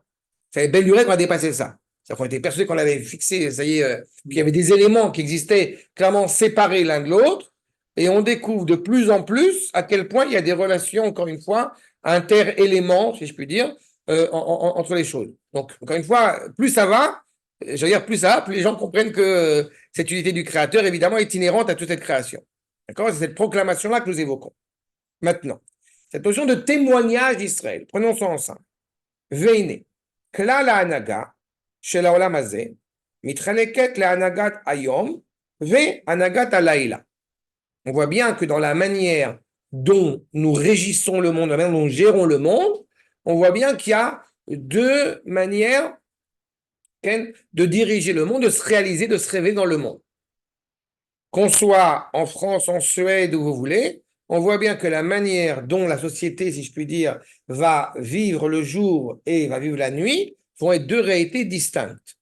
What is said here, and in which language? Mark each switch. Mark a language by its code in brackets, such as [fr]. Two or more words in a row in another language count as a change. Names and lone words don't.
[fr] C'est les belles lurettes qu'on a dépassé ça. C'est-à-dire qu'on était persuadé qu'on l'avait fixé, ça y est, qu'il y avait des éléments qui existaient clairement séparés l'un de l'autre, et on découvre de plus en plus à quel point il y a des relations, encore une fois, inter-éléments, si je puis dire, entre les choses. Donc, encore une fois, plus ça va, je veux dire, plus ça va, plus les gens comprennent que cette unité du Créateur, évidemment, est inhérente à toute cette création. D'accord. C'est cette proclamation-là que nous évoquons. Maintenant, cette notion de témoignage d'Israël, prenons ça ensemble. Veine. [he] כלל ההנהגה של העולם הזה מתחלקת להנהגת היום והנהגת הלילה. [fr] On voit bien que dans la manière dont nous régissons le monde, la manière dont nous gérons le monde, on voit bien qu'il y a deux manières de diriger le monde, de se réaliser, de se révéler dans le monde. Qu'on soit en France, en Suède, où vous voulez, on voit bien que la manière dont la société, si je puis dire, va vivre le jour et va vivre la nuit vont être deux réalités distinctes.